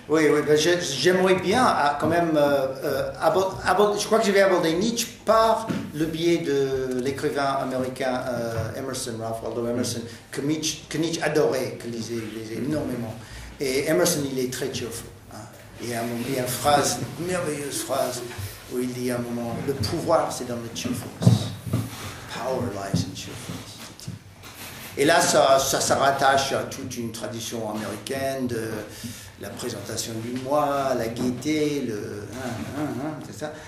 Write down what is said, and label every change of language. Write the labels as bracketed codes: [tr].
[fr] Oui, ben j'aimerais bien quand même je crois que je vais aborder Nietzsche par le biais de l'écrivain américain Emerson, Ralph Waldo Emerson, que Nietzsche adorait, que lisait énormément. Et Emerson, il est très cheerful. Hein. Il y a une phrase, une merveilleuse phrase, où il dit à un moment, le pouvoir c'est dans le cheerfulness. [en] Power lies in cheerfulness. [fr] Et là, ça rattache à toute une tradition américaine de la présentation du moi, la gaieté, c'est ça.